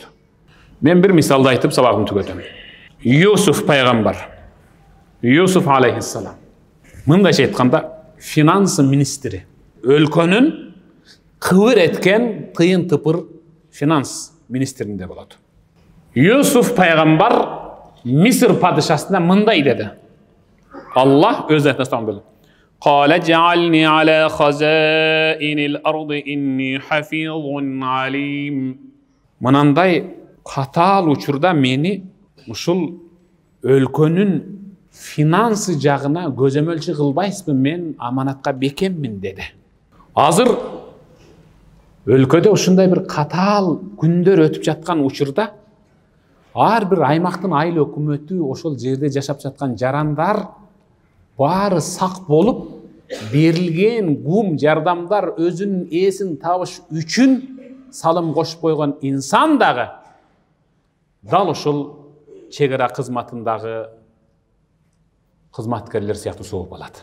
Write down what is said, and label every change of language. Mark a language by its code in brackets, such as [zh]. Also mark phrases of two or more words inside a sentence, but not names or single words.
[ky] Мен бир мисалды айтып сабагымды түгөтөм. Юсуф пайгамбар, Юсуф алейхиссалам, мындайча айтканда финанс министри, өлкөнүн кыбыр эткен тыйын тыпыр финанс министринде болот. Юсуф пайгамбар Мисыр падышасына мындай деди. Аллах өз айтасынан билет. [ar] قال اجعلني على خزائن الأرض إني حفيظ عليم. [ky] Мынандай катаал учурда мени ушул өлкөнүн финансы жагына көзөмөлчү кылбайсызбы, мен аманатка бекеммин деди. Азыр өлкөдө ушундай бир катаал күндөр өтүп жаткан учурда ар бир аймактын айыл өкмөтү, ошол жерде жашап жаткан жарандар баары сак болуп, берилген гум жардамдар өзүнүн ээсин табыш үчүн салым кошуп койгон инсан дагы дал ошол чек ара кызматындагы кызматкерлер сыяктуу сооп алат.